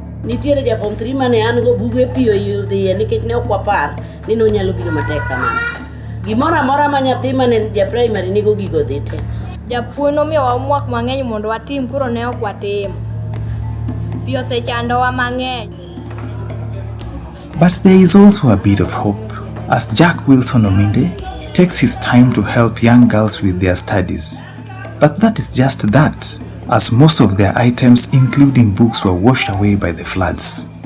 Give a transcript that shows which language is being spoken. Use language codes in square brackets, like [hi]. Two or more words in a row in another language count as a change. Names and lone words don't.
[luo] nitiere ja form 3 mane an go buge piyo yudhi nikech ne okwa par ni no nyalo biro matek kamano. Gimora mora ma nyathi mane ja primary nigo gigo dhi te. Japuonj nomiyowa homework mang'eny mondo watim, koro ne ok watimo. Pi osechandowa mang'eny. [en] But there is also a bit of hope, as Jack Wilson Ominde takes his time to help young girls with their studies. But that is just that, as most of their items, including books, were washed away by the floods.